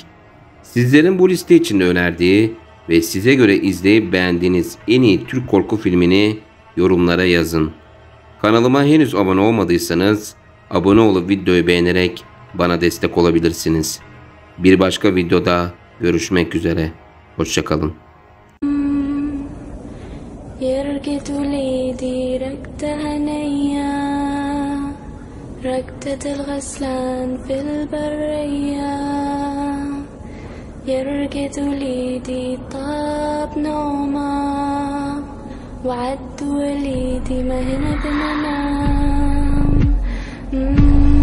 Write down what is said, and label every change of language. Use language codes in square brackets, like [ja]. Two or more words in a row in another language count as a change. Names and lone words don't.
[tr] Sizlerin bu liste içinde önerdiği ve size göre izleyip beğendiğiniz en iyi Türk korku filmini yorumlara yazın. Kanalıma henüz abone olmadıysanız abone olup videoyu beğenerek bana destek olabilirsiniz. Bir başka videoda görüşmek üzere. Hoşça kalın. [ar] يرقد وليدي ركدة هنية ركدة الغسلان في البرية يرقد وليدي طاب نومه وعد وليدي ما هنا بننام